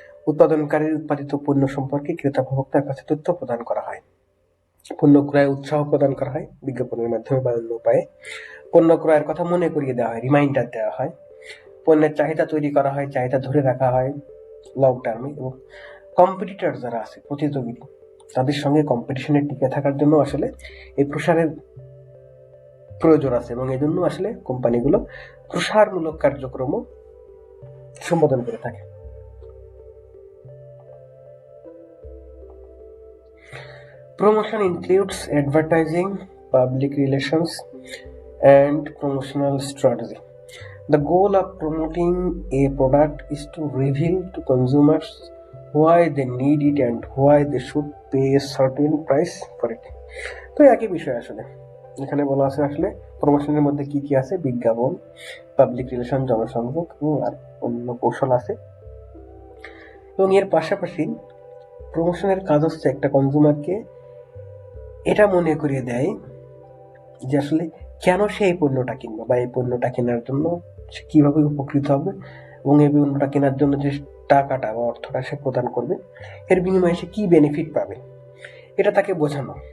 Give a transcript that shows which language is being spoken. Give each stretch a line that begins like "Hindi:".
Bangla: উৎপাদনকারীর উৎপাদিত পণ্য সম্পর্কে ক্রেতা ভোক্তার কাছে তথ্য প্রদান করা হয়, পণ্য ক্রয়ে উৎসাহ প্রদান করা হয় বিজ্ঞাপনের মাধ্যমে বা অন্য উপায়ে, পণ্য ক্রয়ের কথা মনে করিয়ে দেওয়া হয়, রিমাইন্ডার দেওয়া হয়, পণ্যের চাহিদা তৈরি করা হয়, চাহিদা ধরে রাখা হয় লং টার্মে, এবং কম্পিটিটর যারা আছে, প্রতিযোগী, তাদের সঙ্গে কম্পিটিশনে টিকে থাকার জন্য আসলে এই প্রসারের প্রয়োজন আছে, এবং এই জন্য আসলে কোম্পানিগুলো প্রসারমূলক কার্যক্রম সম্পাদন করে থাকে।
English: Promotion includes advertising, public relations, and promotional strategy. The goal of promoting a product is to reveal to consumers why they need it and why they should pay a certain price for it.
Bangla: তো একই বিষয় আসলে এখানে বলা আছে আসলে প্রমোশনের মধ্যে কি কি আছে, বিজ্ঞাপন, পাবলিক রিলেশন, জনসংযোগ আর অন্য কৌশল আছে। এবং এর পাশাপাশি প্রমোশনের কাজ হচ্ছে একটা কনজিউমারকে এটা মনে করিয়ে দেয় যে আসলে কেন সে এই পণ্যটা কিনবে, বা এই পণ্যটা কেনার জন্য সে কিভাবে উপকৃত হবে, এবং এই পণ্যটা কেনার জন্য যে টাকাটা বা অর্থটা সে প্রদান করবে এর বিনিময়ে সে কি বেনিফিট পাবে, এটা তাকে বোঝানো।